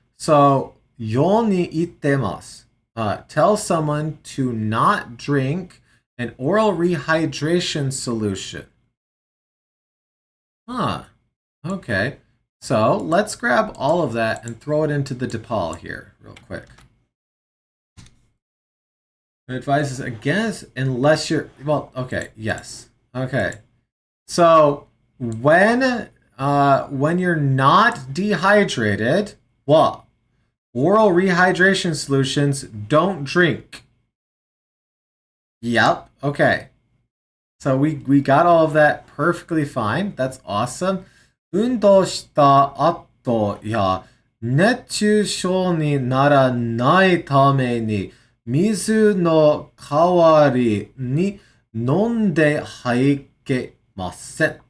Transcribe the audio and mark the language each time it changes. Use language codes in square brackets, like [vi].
[ja] So, ように言ってます. [en] Tell someone to not drink an oral rehydration solution. Okay. So, let's grab all of that and throw it into the DePaul here real quick. It advises against unless you're, well, okay, yes. Okay. So, when you're not dehydrated, what? Oral rehydration solutions don't drink. Yep. Okay. So we got all of that perfectly fine. That's awesome. [ja] 運動した後や熱中症にならないために水の代わりに飲んではいけません。